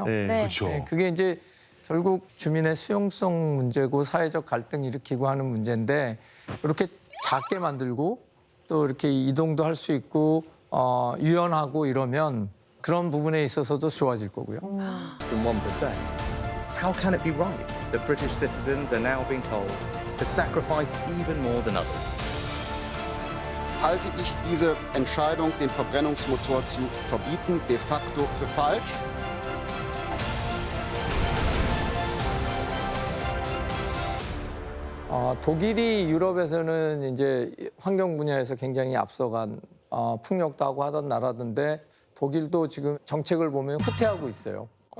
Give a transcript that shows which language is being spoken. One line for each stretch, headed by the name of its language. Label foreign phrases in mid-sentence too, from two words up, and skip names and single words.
Korean: 그렇죠. 그게 이제 결국 주민의 수용성 문제고 사회적 갈등 일으키고 하는 문제인데 이렇게 작게 만들고 또 이렇게 이동도 할 수 있고 유연하고 이러면 그런 부분에 있어서도 좋아질 거고요. 1%.
English: How can it be right that British citizens are now being told to sacrifice even more than others?
German: Halte ich diese Entscheidung, den Verbrennungsmotor zu verbieten,
Latin: de facto
German: für falsch.
Korean: 독일이 유럽에서는 이제 환경 분야에서 굉장히 앞서간 풍력도 하고 하던 나라던데 독일도 지금 정책을 보면 후퇴하고 있어요.